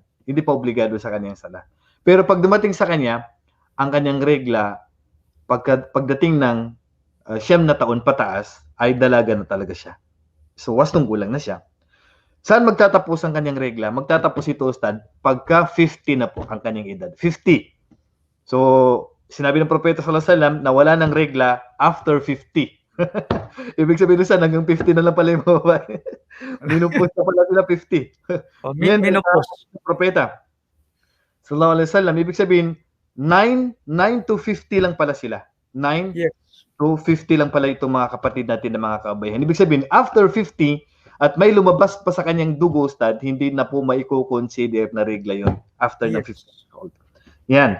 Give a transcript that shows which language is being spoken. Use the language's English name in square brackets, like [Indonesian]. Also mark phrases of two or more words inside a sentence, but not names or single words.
[Filipino] Hindi pa obligado sa kanyang sala. Pero pag dumating sa kanya ang kanyang regla, pagdating ng 9 na taon pataas, ay dalaga na talaga siya. So wastong gulang na siya. Saan magtatapos ang kanyang regla? Magtatapos ito, Ustad, pagka 50 na po ang kanyang edad. 50. So sinabi ng Propeta [Arabic] صلى الله عليه وسلم [Filipino] na wala ng regla after 50. Ibig sabihin doon, hanggang 50 na lang pala yung mga babae. Minupos na pala sila 50. Minupos. Propeta [Arabic] صلى الله عليه وسلم, [Filipino] ibig sabihin 9 to 50 lang pala sila. 9 to 50 lang pala itong mga kapatid natin na mga kababayan. Ibig sabihin, after 50 at may lumabas pa sa kanyang dugo, Ustad, hindi na po maiko-consider na regla yun after ng 50 [English] years old. [Filipino] Yan.